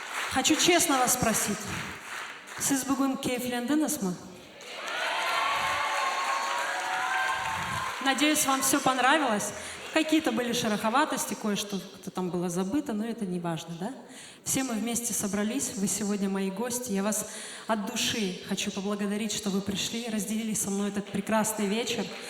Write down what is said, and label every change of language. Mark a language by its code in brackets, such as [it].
[ru] Хочу честно вас спросить. [tr] Siz bugün keyiflendiniz mi? [ru] Надеюсь, вам все понравилось. Какие-то были шероховатости, кое-что там было забыто, но это не важно, да? Все мы вместе собрались, вы сегодня мои гости. Я вас от души хочу поблагодарить, что вы пришли, разделили со мной этот прекрасный вечер.